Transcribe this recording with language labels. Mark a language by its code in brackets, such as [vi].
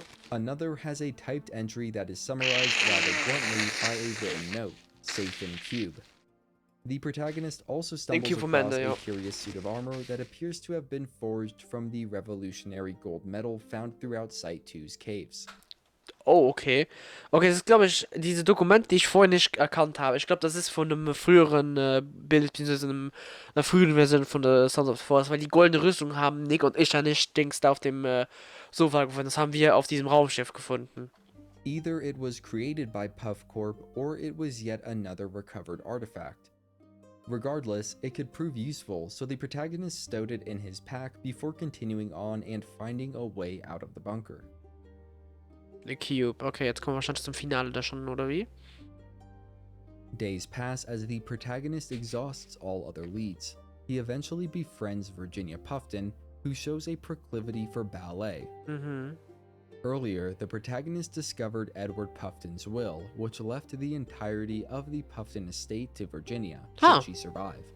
[en] Another has a typed entry that is summarized rather bluntly by a written note, safe in cube. The protagonist also stumbles across a curious suit of armor that appears to have been forged from the revolutionary gold metal found throughout Site 2's caves. Oh, okay. [de] Okay, das ist, glaube ich, diese Dokumente, die ich vorher nicht erkannt habe. Ich glaube, das ist von einem früheren Bild, beziehungsweise einer früheren Version von der Sons of Force, weil die goldene Rüstung haben Nick und ich ja nicht, Dings, da auf dem Sofa gefunden. Das haben wir auf diesem Raumschiff gefunden. [en] Either it was created by Puff Corp or it was yet another recovered artifact. Regardless, it could prove useful, so the protagonist stowed it in his pack before continuing on and finding a way out of the bunker. The Cube. [de] Okay, jetzt kommen wir wahrscheinlich zum Finale da schon, oder wie? [en] Days pass as the protagonist exhausts all other leads. He eventually befriends Virginia Puffton, who shows a proclivity for ballet. Earlier, the protagonist discovered Edward Puffton's will, which left the entirety of the Puffton estate to Virginia, should she survive.